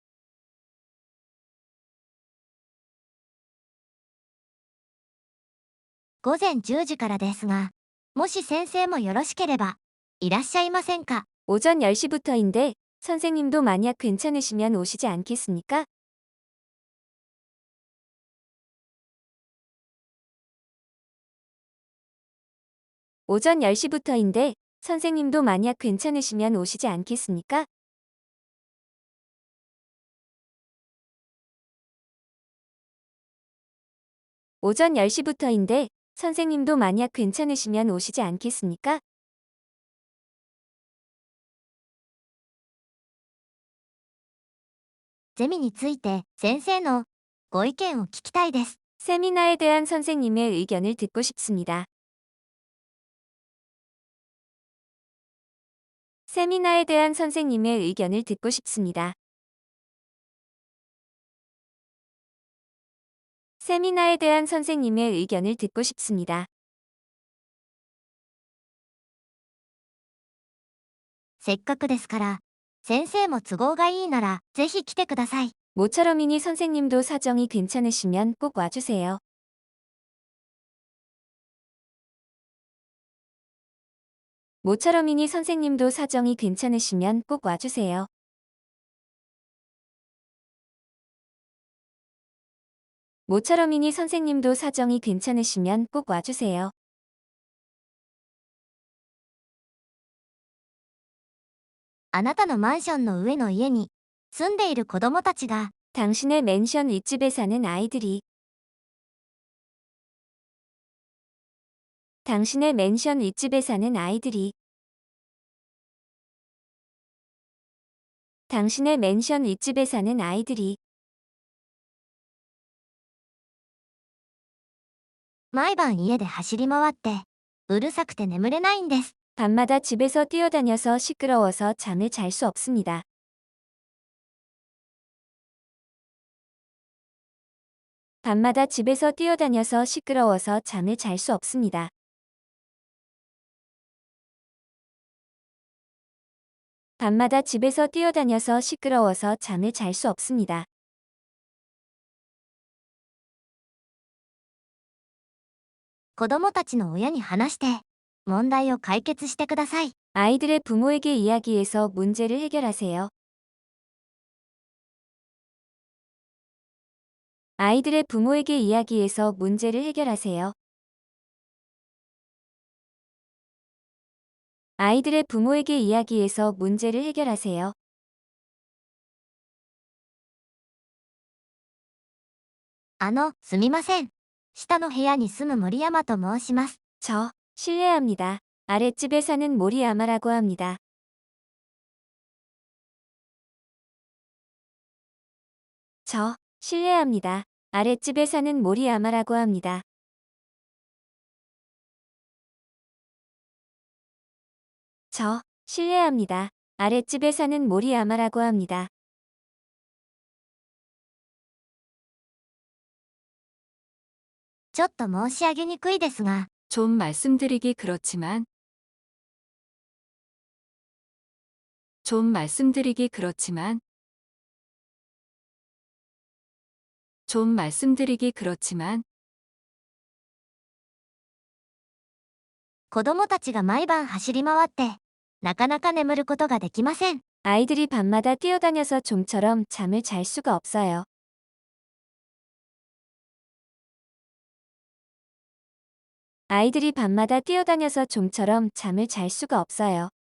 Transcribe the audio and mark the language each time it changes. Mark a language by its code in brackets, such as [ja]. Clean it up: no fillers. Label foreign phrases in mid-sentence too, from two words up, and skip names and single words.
[ja] 午前10時からですが、もし先生もよろしければ、いらっしゃいませんか？ [ko] 오전 10시부터인데 선생님도 만약 괜찮으시면 오시지 않겠습니까? 오전 10시부터인데 선생님도 만약 괜찮으시면 오시지 않겠습니까? 오전 10시부터인데 선생님도 만약 괜찮으시면 오시지 않겠습니까? [ja] ゼミについて先生のご意見を聞きたいです。 [ko] 세미나에 대한 선생님의 의견을 듣고 싶습니다. 세미나에 대한 선생님의 의견을 듣고 싶습니다. 세미나에 대한 선생님의 의견을 듣고 싶습니다. [ja] せっかくですから、先生も都合がいいならぜひ来てください。 [ko] 모처럼이니 선생님도 사정이 괜찮으시면 꼭 와주세요. 모처럼이니 선생님도 사정이 괜찮으시면 꼭 와주세요. 모처럼이니 선생님도 사정이 괜찮으시면 꼭 와주세요. [ja] あなたのマンションの上の家に住んでいる子供たちが [ko] 당신의 맨션 윗집에 사는 아이들이 당신의 맨션 윗집에 사는 아이들이 당신의 맨션 윗집에 사는 아이들이 [ja] 毎晩家で走り回ってうるさくて眠れないんです。 [ko] 밤마다 집에서 뛰어다녀서 시끄러워서 잠을 잘 수 없습니다. 밤마다 집에서 뛰어다녀서 시끄러워서 잠을 잘 수 없습니다. 밤마다 집에서 뛰어다녀서 시끄러워서 잠을 잘 수 없습니다. [ja] 子供たちの親に話して問題を解決してください。 [ko] 아이들의 부모에게 이야기해서 문제를 해결하세요. 아이들의 부모에게 이야기해서 문제를 해결하세요. 아이들의 부모에게 이야기해서 문제를 해결하세요. [ja] すみません。下の部屋に住む森山と申します。 [ko] 실례합니다. 아랫집에 사는 모리야마라고 합니다. 실례합니다. 아랫집에 사는 모리야마라고 합니다. 실례합니다. 아랫집에 사는 모리야마라고 합니다. [ja] ちょっと申し上げにくいですが、 [ko] 좀 말씀드리기 그렇지만 좀 말씀드리기 그렇지만 좀 말씀드리기 그렇지만 [ja] 子供たちが毎晩走り回って、なかなか眠ることができません。 [ko] 아이들이 밤마다 뛰어다녀서 좀처럼 잠을 잘 수가 없어요. 아이들이 밤마다 뛰어다녀서 좀처럼 잠을 잘 수가 없어요.